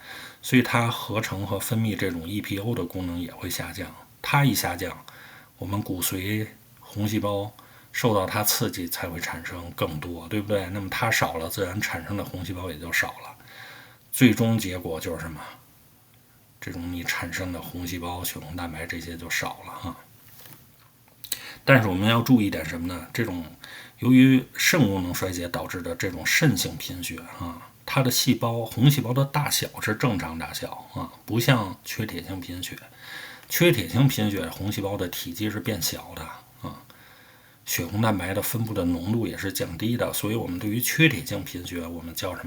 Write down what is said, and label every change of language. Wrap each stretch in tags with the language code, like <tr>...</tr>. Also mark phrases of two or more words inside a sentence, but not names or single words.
<zh>所以它合成和分泌這種 EPO 的功能也會下降，它一下降，我們骨髓紅細胞受到它刺激才會產生更多，對不對？那麼它少了，自然產生的紅細胞也就少了，最終結果就是什麼？這種你產生的紅細胞、血紅蛋白這些就少了哈。但是我們要注意一點什麼呢？這種由於腎功能衰竭導致的這種腎性貧血啊。它的細胞紅細胞的大小是正常大小啊，不像缺鐵性貧血。缺鐵性貧血紅細胞的體積是變小的啊，血紅蛋白的分布的濃度也是降低的，所以我們對於缺鐵性貧血，我們叫什麼？</zh>